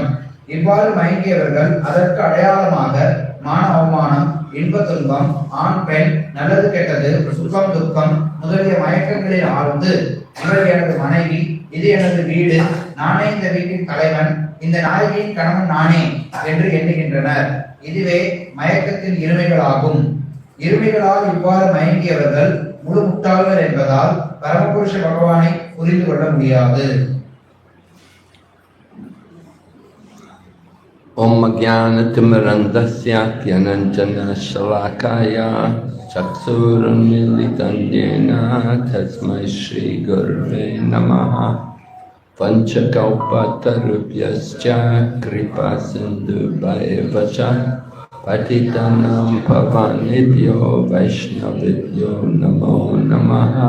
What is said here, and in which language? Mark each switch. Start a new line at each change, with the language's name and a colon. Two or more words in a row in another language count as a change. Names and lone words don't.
Tamil: இவ்வாறு மயங்கியவர்கள் அதற்கு அடையாளமாக மான அவமானம், இன்ப துன்பம், ஆண் பெண், நல்லது கெட்டது, சுகம் துக்கம் முதலிய மயக்கங்களில் ஆழ்ந்து இவர் எனது மனைவி, இது எனது வீடு, நானே இந்த வீட்டின் தலைவன், இந்த நாயகியின் கணவன் நானே என்று எண்ணுகின்றனர். இதுவே மயக்கத்தின் இருமைகளாகும். இருமைகளால் இவ்வாறு மயங்கியவர்கள் முழு முட்டாள்கள் என்பதால் பரமபுருஷ பகவானை புரிந்து கொள்ள முடியாது.
Sanskrit: ॐ ज्ञानतिमिरान्धस्य ज्ञानाञ्जन शलाकया चक्षुरुन्मीलितं येन तस्मै श्री गुरवे नमः पञ्चकल्पतरुभ्यश्च कृपा सिन्धुभ्यवच पतितानां पावनेभ्यो वैष्णवीभ्यो नमो नमः.